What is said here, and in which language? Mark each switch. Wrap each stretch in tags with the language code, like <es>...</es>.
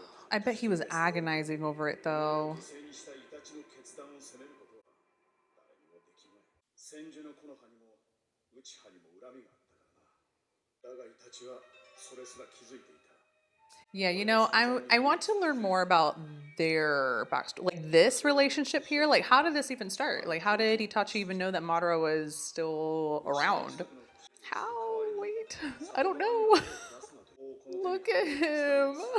<en>I bet he was agonizing over it though.</en> <ja>犠牲にしたイタチの決断を責めることは誰にもできまい。千住の木の葉にも内葉にも恨みがあったからな。だがイタチはそれすら気づいていた。</ja> <en>Yeah, you know, I want to learn more about their backstory. Like this relationship here, like how did this even start? Like how did Itachi even know that Madara was still around? How? Wait, I don't know. Look at him.</en>